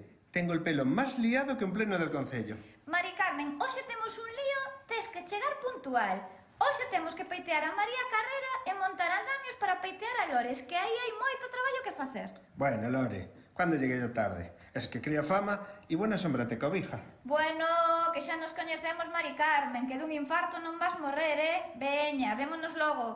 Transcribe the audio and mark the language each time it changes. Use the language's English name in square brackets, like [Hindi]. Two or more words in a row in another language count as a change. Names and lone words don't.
[Spanish] Tengo el pelo más liado que un pleno del concello. [Galician] Mari Carmen, hoxe temos un lío, tes que chegar puntual. Hoxe temos que peitear a María Carrera e montar andamios para peitear a Lores, que aí hai moito traballo que facer. [Spanish] Bueno, Lore, [Galician] cando lleguei [Spanish] yo tarde? Es que cría fama e buena sombra te cobija. [Galician] Bueno, que xa nos coñecemos, Mari Carmen, que dun infarto non vas morrer, Veña, vémonos logo.